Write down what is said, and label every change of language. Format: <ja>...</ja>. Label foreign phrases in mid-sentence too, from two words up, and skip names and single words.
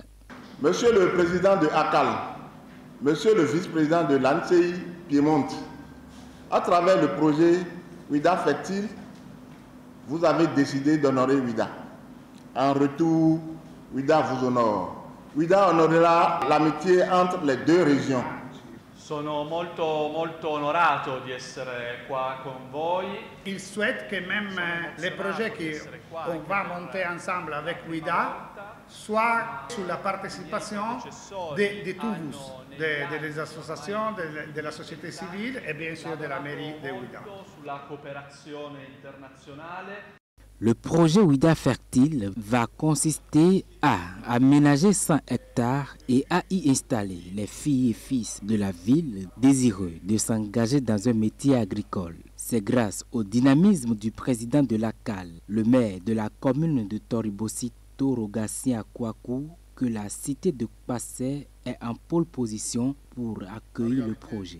<fr>Monsieur le président de ACAL, monsieur le vice-président de l'ANCI Piemonte, à travers le projet Ouida Fertile, vous avez décidé d'honorer Ouida. En retour, Ouida vous honore. Ouida honorera l'amitié entre les deux régions.</fr> <it>Sono molto onorato di essere qua con voi.</it> <fr>Il souhaite que même les projets qu'on va monter ensemble avec Ouida soient sous la participation de tous, des associations, de la société civile et bien sûr de la mairie de Ouida.</fr> <it>Sulla cooperazione internazionale.</it> <fr>Le projet Ouida Fertile va consister à aménager 100 hectares et à y installer les filles et fils de la ville désireux de s'engager dans un métier agricole. C'est grâce au dynamisme du président de l'ACAL, le maire de la commune de Toribosito Rogatien Kwaku, que la cité de Passé est en pole position pour accueillir le projet.</fr>